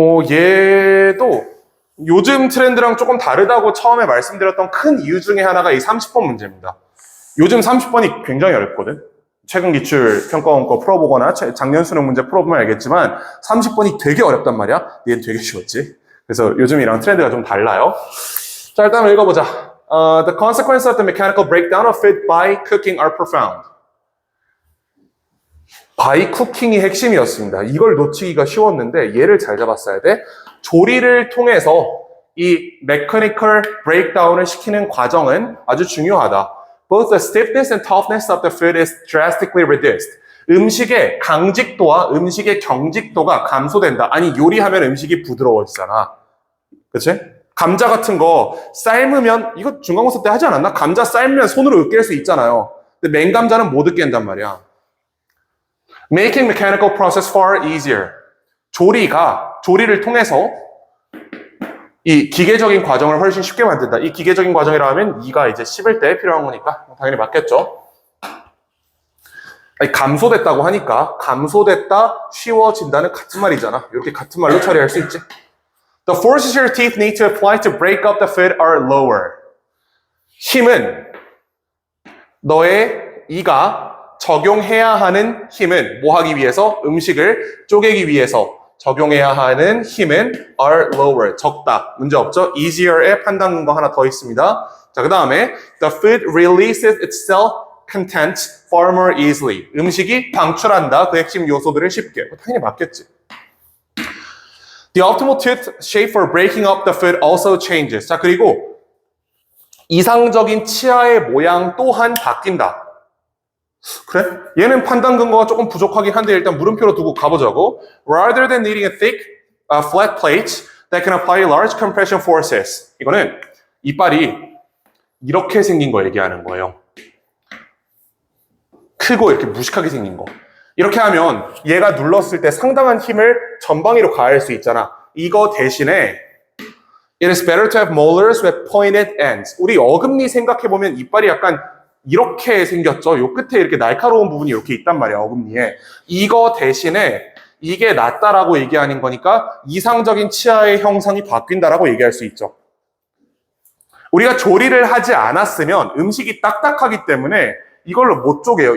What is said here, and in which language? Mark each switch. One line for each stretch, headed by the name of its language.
Korean: 얘도 요즘 트렌드랑 조금 다르다고 처음에 말씀드렸던 큰 이유 중에 하나가 이 30번 문제입니다. 요즘 30번이 굉장히 어렵거든. 최근 기출 평가원 거 풀어보거나 작년 수능 문제 풀어보면 알겠지만 30번이 되게 어렵단 말이야. 얘는 되게 쉬웠지. 그래서 요즘이랑 트렌드가 좀 달라요. 자, 일단 읽어보자.
English: The consequences of the mechanical breakdown of food by cooking are profound. by cooking
Korean: 이 핵심이었습니다. 이걸 놓치기가 쉬웠는데 얘를 잘 잡았어야 돼. 조리를 통해서 이
English: mechanical breakdown
Korean: 을 시키는 과정은 아주 중요하다.
English: Both the stiffness and toughness of the food is drastically reduced.
Korean: 음식의 강직도와 음식의 경직도가 감소된다. 아니 요리하면 음식이 부드러워지잖아. 그치? 감자 같은 거 삶으면 이거 중간고사 때 하지 않았나? 감자 삶으면 손으로 으깰 수 있잖아요. 근데 맹감자는 못 으깬단 말이야.
English: Making mechanical process far easier.
Korean: 조리를 통해서 이 기계적인 과정을 훨씬 쉽게 만든다. 이 기계적인 과정이라 하면 2가 이제 씹을 때 필요한 거니까 당연히 맞겠죠. 아니, 감소됐다고 하니까 감소됐다, 쉬워진다는 같은 말이잖아. 이렇게 같은 말로 처리할 수 있지.
English: The forces your teeth need to apply to break up the food are lower.
Korean: 힘은 너의 이가 적용해야 하는 힘은 뭐 하기 위해서? 음식을 쪼개기 위해서 적용해야 하는 힘은
English: are lower.
Korean: 적다. 문제 없죠? easier에 판단 근거 하나 더 있습니다. 자, 그 다음에
English: the food releases itself content far more easily.
Korean: 음식이 방출한다. 그 핵심 요소들을 쉽게. 당연히 맞겠지.
English: The optimal tooth shape for breaking up the food also changes.
Korean: 자, 그리고 이상적인 치아의 모양 또한 바뀐다. 그래? 얘는 판단 근거가 조금 부족하긴 한데 일단 물음표로 두고 가보자고.
English: Rather than needing a thick, flat plate that can apply large compression forces.
Korean: 이거는 이빨이 이렇게 생긴 거 얘기하는 거예요. 크고 이렇게 무식하게 생긴 거. 이렇게 하면 얘가 눌렀을 때 상당한 힘을 전방위로 가할 수 있잖아. 이거 대신에
English: It is better to have molars with pointed ends.
Korean: 우리 어금니 생각해보면 이빨이 약간 이렇게 생겼죠. 요 끝에 이렇게 날카로운 부분이 이렇게 있단 말이야, 어금니에. 이거 대신에 이게 낫다라고 얘기하는 거니까 이상적인 치아의 형상이 바뀐다라고 얘기할 수 있죠. 우리가 조리를 하지 않았으면 음식이 딱딱하기 때문에 이걸로 못 쪼개요.